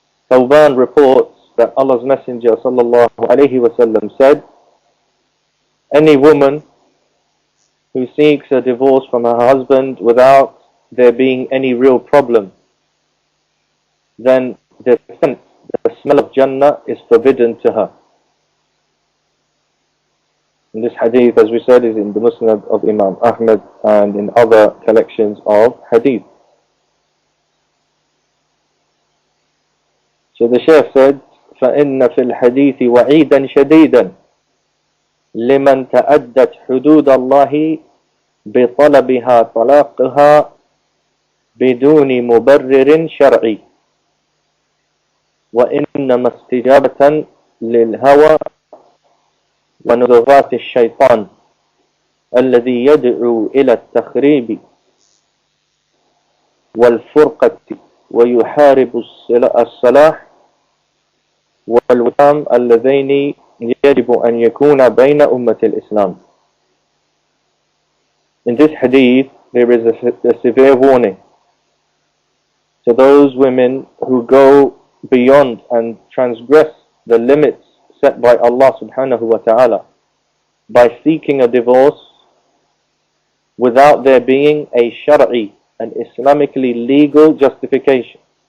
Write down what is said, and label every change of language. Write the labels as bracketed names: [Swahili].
[English] Thawban reports that Allah's Messenger sallallahu alayhi wasallam said, any woman who seeks a divorce from her husband without there being any real problem, then the scent, the smell of Jannah is forbidden to her. And this hadith, as we said, is in the Musnad of Imam Ahmad and in other collections of hadith. So the Shaykh said, [Arabic] فَإِنَّ فِي الْحَدِيثِ وَعِيدًا شَدِيدًا لِمَنْ تَأَدَّتْ حُدُودَ اللَّهِ بِطَلَبِهَا طَلَاقِهَا بدون مبرر شرعي وإنما استجابة للهوى ونزغات الشيطان الذي يدعو إلى التخريب والفرقة ويحارب الصلاح والوئام اللذين يجب أن يكون بين أمة الإسلام. [English] In this hadith there is a severe warning to those women who go beyond and transgress the limits set by Allah subhanahu wa ta'ala by seeking a divorce without there being a shar'i, an Islamically legal justification,